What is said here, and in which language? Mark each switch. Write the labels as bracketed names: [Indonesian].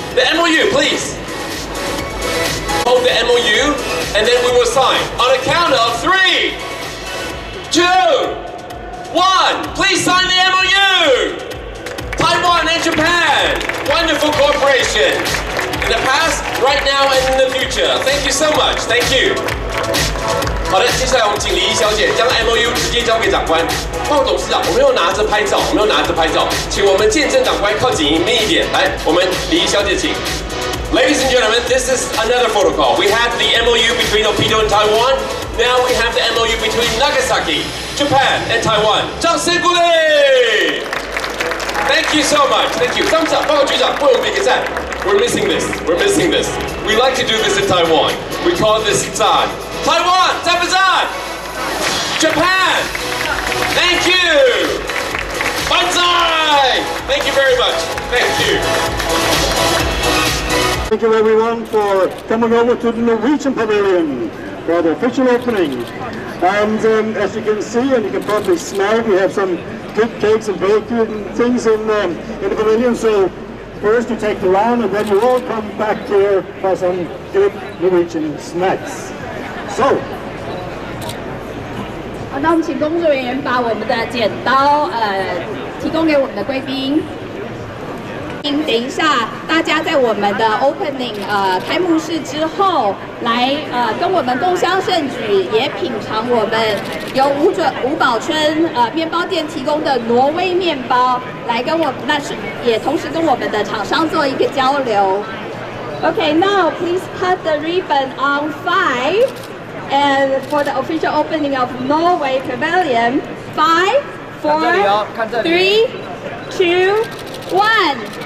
[English] The MOU, please. Hold the MOU, and then we will sign. On a count of 3, 2, 1. Please sign the MOU. Taiwan and Japan. Wonderful cooperation. In the past, right now, and in the future. Thank you so much. Thank you. [Chinese] 好的，接下来我们请李怡小姐将 MOU 直接交给长官。鲍董事长，我们又拿着拍照，请我们见证长官靠近一点。来，我们李怡小姐请。 [English] Ladies and gentlemen, this is another photo call. We have the MOU between Opito and Taiwan. Now we have the MOU between Nagasaki, Japan, and Taiwan. [Chinese] 掌声鼓励 [English] ！Thank you so much. Thank you. Thumbs up. [Chinese] 报告局长，为我们比个赞。 [English] We're missing this. We're missing this. We like to do this in Taiwan. We call this Zan. Taiwan, [Chinese] 赞不赞 [English] ？Japan, thank you. Banzai. Thank you very much. Thank you. Thank you everyone for coming over to the Norwegian Pavilion for the official opening. And as you can see, and you can probably smell, we have some good cakes and bacon and things in the pavilion. So first you take the round, and then you all come back here for some good Norwegian snacks. So. [Chinese] 好，那我们请工作人员把我们的剪刀提供给我们的贵宾。等一下，大家在我们的 opening 开幕式之后，来跟我们共襄盛举，也品尝我们由吴宝春面包店提供的挪威面包，来跟我那是也同时跟我们的厂商做一个交流。 [English] Okay, now please cut the ribbon on 5, and for the official opening of Norway Pavilion, 5, 4, 3, 2, 1.